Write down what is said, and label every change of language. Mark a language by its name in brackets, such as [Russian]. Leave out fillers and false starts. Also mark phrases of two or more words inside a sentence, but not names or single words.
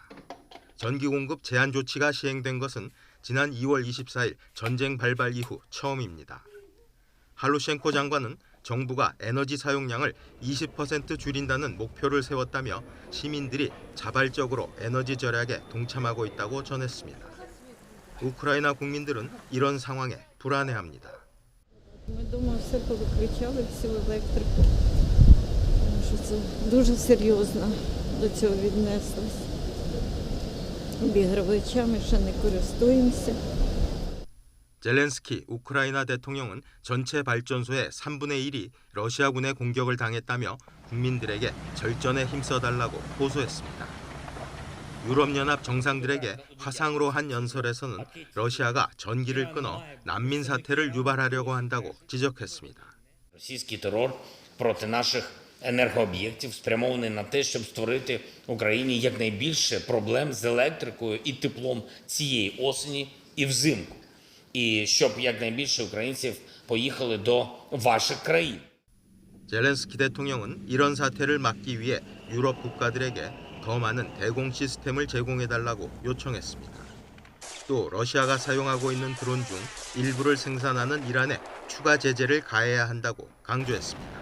[Korean] 전기 공급 제한 조치가 시행된 것은 지난 2월 24일 전쟁 발발 이후 처음입니다. 할루셴코 장관은 정부가 에너지 사용량을 20% 줄인다는 목표를 세웠다며 시민들이 자발적으로 에너지 절약에 동참하고 있다고 전했습니다. 우크라이나 국민들은 이런 상황에 불안해합니다. [Ukrainian] дуже серйозно до цього віднеслись. Обігрівачами ще не користуємося. [Korean] 젤렌스키 우크라이나 대통령은 전체 발전소의 3분의 1이 러시아군의 공격을 당했다며 국민들에게 절전에 힘써달라고 호소했습니다. 유럽연합 정상들에게 화상으로 한 연설에서는 러시아가 전기를 끊어 난민 사태를 유발하려고 한다고 지적했습니다. [Ukrainian] Російський терор проти наших енергооб'єктів спрямований на те, щоб створити Україні якнайбільше проблем з електрикою і теплом цієї осені і взимку. І щоб якнайбільше українців поїхали до ваших країн. [Korean] 젤렌스키 대통령은 이런 사태를 막기 위해 유럽 국가들에게 더 많은 대공 시스템을 제공해달라고 요청했습니다. 또 러시아가 사용하고 있는 드론 중 일부를 생산하는 이란에 추가 제재를 가해야 한다고 강조했습니다.